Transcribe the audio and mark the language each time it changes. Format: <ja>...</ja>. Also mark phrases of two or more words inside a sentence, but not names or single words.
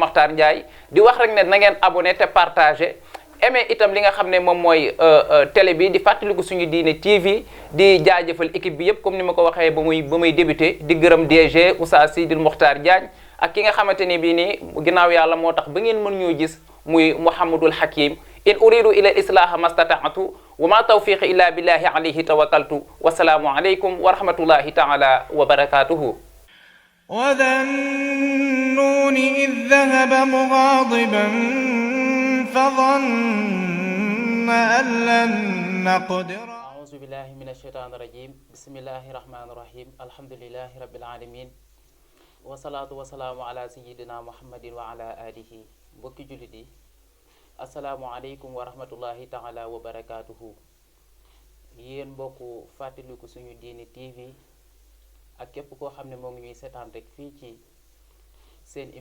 <wo>Makhtar Ndiaye di wax rek ne na ngeen abonné te partagé aimé itam li nga xam ne moom mooy télé bi di fàttaliku suñu diine TV di jaajëfal équipe bi yëpp comme ni ma ko waxee ba muy débuté di gërëm DG Oustaz Sidil Mokhtar Diagne ak ki nga xamante ni bii nii ginnaaw yàlla moo tax ba ngeen mën ñoo gis muy Mouhamadul Hakim</wo> <ar>إن أريد إلا الإصلاح ما استطعت وما توفيقي إلا بالله عليه توكلت والسلام عليكم ورحمة الله تعالى وبركاته وذا النون إذ ذهب مغاضبا فظن أن لن نقدر. أعوذ بالله من الشيطان الرجيم بسم الله الرحمن الرحيم الحمد لله رب العالمين والصلاة والسلام على سيدنا محمد وعلى آله.</ar> <wo>mbokki jullit yi</wo> <ar>السلام عليكم ورحمة الله تعالى وبركاته.</ar> <wo>yéen mbokku fàttaliku suñu diini tv ak képp koo xam ne moo ngi ñuy seetaan rek fii ci seen</wo>